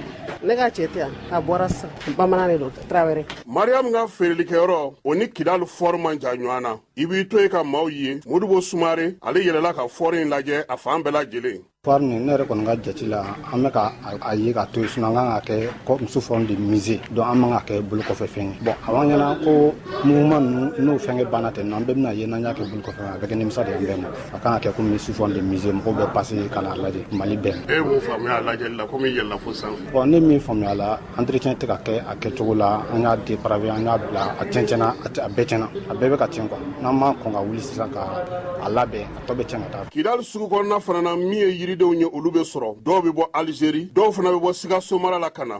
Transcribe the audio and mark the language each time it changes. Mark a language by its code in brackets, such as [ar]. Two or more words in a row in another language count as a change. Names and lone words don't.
[bm] Ne ka cɛ tɛ yan a bɔra bamanan de don Traoré. Mariam ka feerelikɛyɔrɔ o ni Kidal fɔri man jan ɲɔgɔn na i b'i to yen ka maaw ye Modibo Sumare ale yɛlɛla ka fɔri in lajɛ a fan bɛɛ lajɛlen. Fɔri nin ne yɛrɛ kɔni ka jate la an bɛ ka a ye ka to yen sinon an kan ka kɛ [fr] sous forme de musée donc [bm] an man ka kɛ bolo kɔfɛ fɛn ye. Bon a b'an ɲɛna ko mouvement ninnu n'o fɛngɛ banna ten an bɛɛ bɛna ye n'an y'a kɛ bolo kɔfɛ a bɛ kɛ nimisa de an bɛɛ ma a kan ka kɛ [fr] comme sous forme de musée [bm] mɔgɔw bɛ passer ka n'a lajɛ Mali bɛɛ. E ye mun faamuya a lajɛli la komi yɛlɛla fo sanfɛ? Bon ne min faamuya la entretien tɛ ka kɛ a kɛcogo la an y'a dépravé an y'a bila a tiɲɛna a bɛɛ tiɲɛna a bɛɛ bɛ ka tiɲɛ quoi n'an ma kɔn ka wuli sisan ka a labɛn a tɔ bɛ tiɲɛ ka taa. Kidal sugu kɔnɔna fana na min ye yiridenw ye olu bɛ sɔrɔ dɔw bɛ bɔ Algérie dɔw fana bɛ bɔ Sikaso mara la ka na.